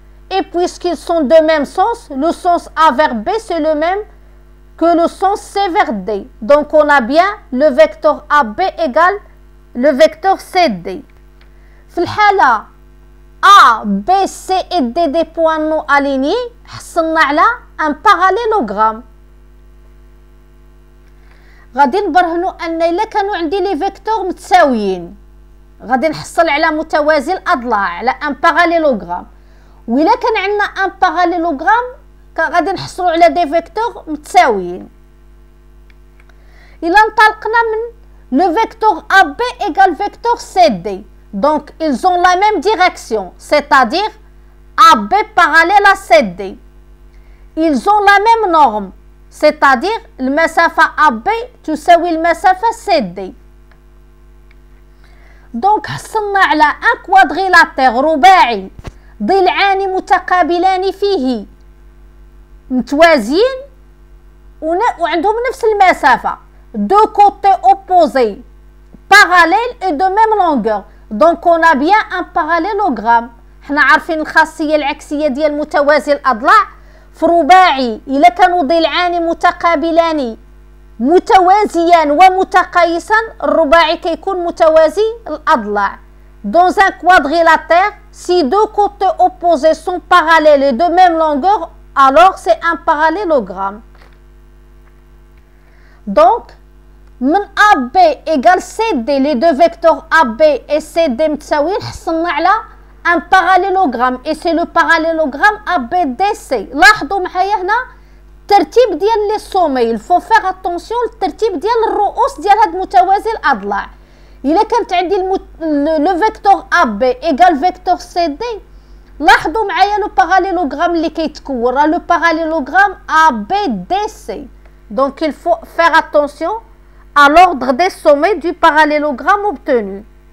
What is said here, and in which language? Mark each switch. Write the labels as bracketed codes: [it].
[fr] Et puisqu'ils sont de même sens, le sens A vers B c'est le même que le sens C vers D. Donc on a bien le vecteur AB égale le vecteur CD. [ar] في الحالة [fr] A, B, C et D des points non alignés [ar] حصلنا على [fr] un parallélogramme. [ar] غادي نبرهنوا ان الا كانوا عندي لي فيكتور متساويين غادي نحصل على متوازي الاضلاع على ان باراليلوغرام. وإلا كان عندنا ان باراليلوغرام غادي نحصلوا على دي فيكتور متساويين. إلا انطلقنا من [fr] le vecteur AB égale vecteur CD. Donc, ils ont la même direction, c'est-à-dire AB parallèle à CD. Ils ont la même norme, c'est-à-dire [ar] المسافة AB تساوي المسافة CD. Donc, حصلنا على un quadrilatère رباعي ضلعان متقابلان فيه متوازيين وعندهم نفس المسافة. [fr] Deux côtés opposés, parallèles et de même longueur. Donc on a bien un parallélogramme. [ar] حنا عارفين الخاصية العكسية ديال متوازي الأضلاع في رباعي إلا كانوا ضلعان متقابلان متوازيان ومتقايسان الرباعي كيكون متوازي الأضلاع. [fr] Dans un quadrilatère, si deux côtés opposés sont parallèles et de même longueur, alors c'est un parallélogramme. Donc, من AB égale CD, les deux vecteurs AB et CD [ar] متساويين حصلنا على [fr] un parallélogramme et c'est le parallélogramme ABDC. [ar] لاحظوا معايا هنا الترتيب ديال لي سومي. [fr] il faut faire attention [ar] للترتيب ديال الرؤوس ديال هاد متوازي الأضلاع. إلا كانت عندي [fr] le vecteur AB égale vecteur CD [ar] لاحظوا معايا [fr] le parallélogramme [ar] اللي كيتكون راه [fr] le parallélogramme ABDC. Donc il faut faire attention à l'ordre des sommets du parallélogramme obtenu.